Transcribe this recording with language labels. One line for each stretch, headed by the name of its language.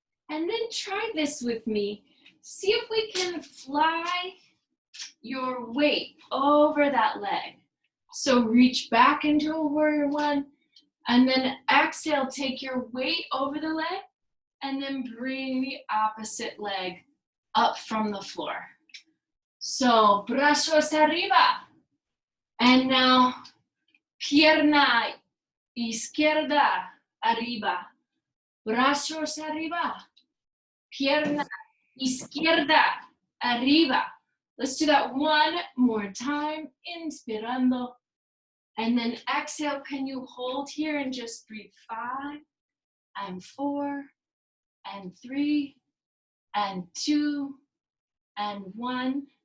English: And then try this with me. See if we can fly your weight over that leg. So reach back into a warrior 1, and then exhale, take your weight over the leg, and then bring the opposite leg up from the floor.
Spanish: So brazos arriba.
English: And now
Spanish: pierna izquierda arriba. Brazos arriba. Pierna izquierda arriba.
English: Let's do that one more time.
Spanish: Inspirando.
English: And then exhale. Can you hold here and just breathe? 5, and 4, and 3, and 2, and 1.